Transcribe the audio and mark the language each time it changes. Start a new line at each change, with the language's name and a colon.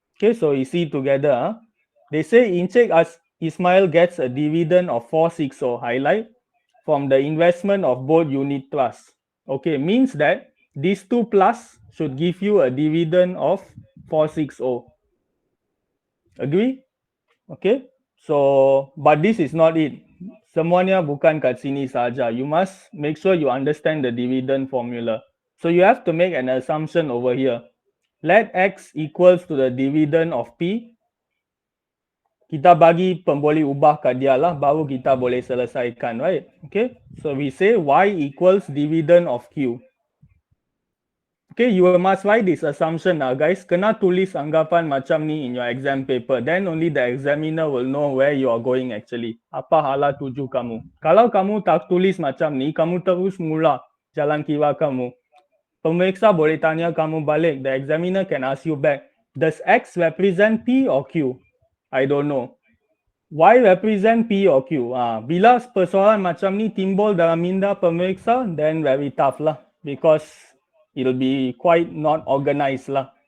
English: Okay, so you see together. They say Encik Ismail gets a dividend of 460, highlight, from the investment of both unit trusts. Okay, means that these two plus should give you a dividend of 460. Agree? Okay, so but this is not it.
Malay: Semuanya bukan kat sini saja.
English: You must make sure you understand the dividend formula. So you have to make an assumption over here. Let X equals to the dividend of P.
Malay: Kita bagi boleh ubah kat dia lah, baru kita boleh selesaikan, right?
English: Okay, so we say Y equals dividend of Q. Okay, you must write this assumption now, guys.
Malay: Kena tulis anggapan macam ni
English: in your exam paper. Then only the examiner will know where you are going actually.
Malay: Apa hala tuju kamu. Kalau kamu tak tulis macam ni, kamu terus mula jalan kira kamu. Pemeriksa boleh tanya kamu balik.
English: The examiner can ask you back. Does X represent P or Q? I don't know. Y represent P or Q?
Malay: Bila persoalan macam ni timbul dalam minda pemeriksa,
English: then very tough lah. Because it'll be quite not organized lah.